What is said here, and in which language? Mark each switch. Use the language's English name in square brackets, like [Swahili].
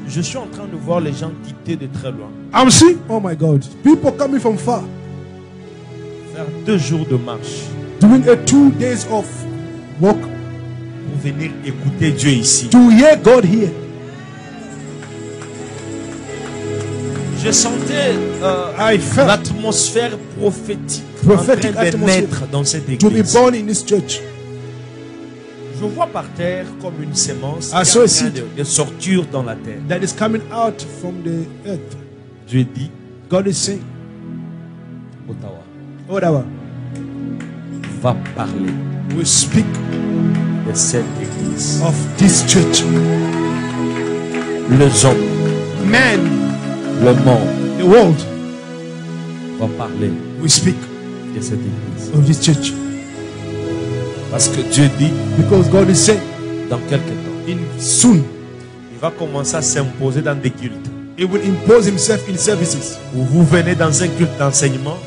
[French] Je suis en train de voir les gens quitter de très loin, [English] I'm seeing. Oh my God, people coming from far, [French] faire 2 jours de marche [English] doing a 2 days of walk [French] pour venir écouter Dieu ici. [English] to hear God here. [French] Je sentais [English] I felt [French] l'atmosphère prophétique en [English] prophetic [French] train de [English] atmosphere [French] naître dans cette [English] to be [French] église. [English] born in this church. [French] Je vois par terre comme une sémence [English] I [French] qui [English] saw a [French] est en train [English] seed [French] de sortir dans la terre. [English] That is coming out from the earth. [French] Dieu dit, [English] God is saying, [French] Ottawa, [English] whatever, [French] va parler [English] we speak [French] de cette église. [English] of this church. [French] Les hommes, [English] Man, [French] le monde [English] the world, [French] va parler [English] we speak [French] de cette église. [English] of this church. [French] Parce que Dieu dit, [English] Because God is saying, [French] dans quelques temps, [English] in soon, [French] il va commencer à s'imposer dans des cultes. [English] He will impose Himself in services. [French] Où vous venez dans un culte d'enseignement,